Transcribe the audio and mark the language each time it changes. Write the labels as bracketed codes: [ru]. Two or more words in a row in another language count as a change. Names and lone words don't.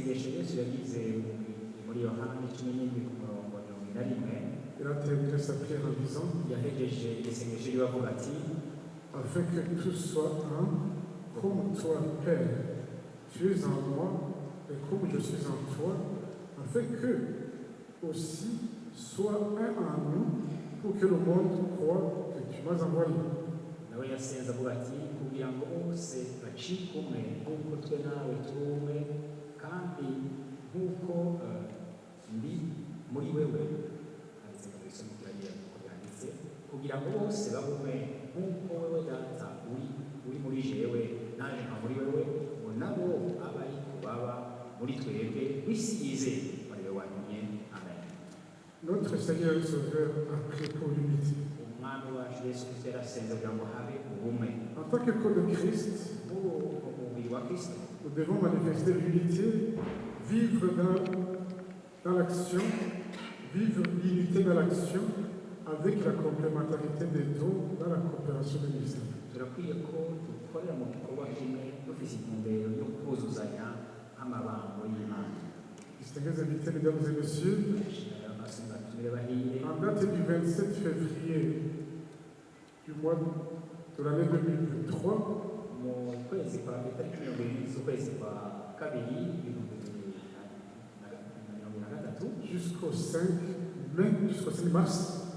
[fr] il a terminé sa prière en disant afin que tout soit un, comme toi, Père, tu es en moi, et comme je suis en toi, afin que aussi soit un en nous, pour que le monde croie que tu m'as envoyé. [rn] kugira ngo bose bagume nk'uko wowe data uri muri jewe naje nka muri wewe ngo nabo abari baba muri twebwe bisize muri wewe wanyumye. Amen. [fr] Notre Seigneur et Sauveur a prié pour l'unité. [rn] Umwami wacu Yesu Kristo yarasenze kugira ngo habe ubumwe. [fr] En tant que corps de Christ, [rn] umubiri wa Kristo, [fr] nous devons manifester l'unité, vivre dans l'action, vivre l'unité dans l'action, avec la complémentarité des dons dans la coopération de l'Église. [rn] turakwiye ko dukorera mu gikorwa kimwe dufite intumbero yo kuzuzanya amabango y'Imana. [fr] Distingués invités, mesdames et messieurs, en date du 27 février du mois de l'année 2023, jusqu'au 5 mars,